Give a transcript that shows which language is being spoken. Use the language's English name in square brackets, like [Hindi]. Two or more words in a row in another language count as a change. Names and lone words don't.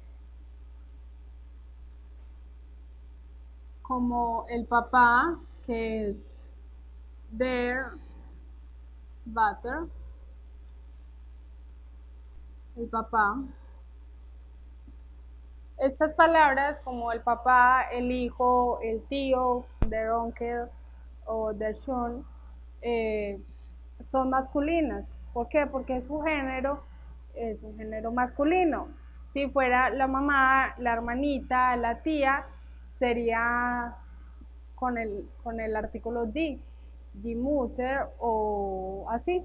[Spanish] Como el papá, que es [German] der Vater, [Spanish] el papá. Estas palabras como el papá, el hijo, el tío, [German] der Onkel o der Sohn, [Spanish] son masculinas. ¿Por qué? Porque su género es un género masculino. Si fuera la mamá, la hermanita, la tía, sería con el artículo [German] die Mutter [Spanish] o así.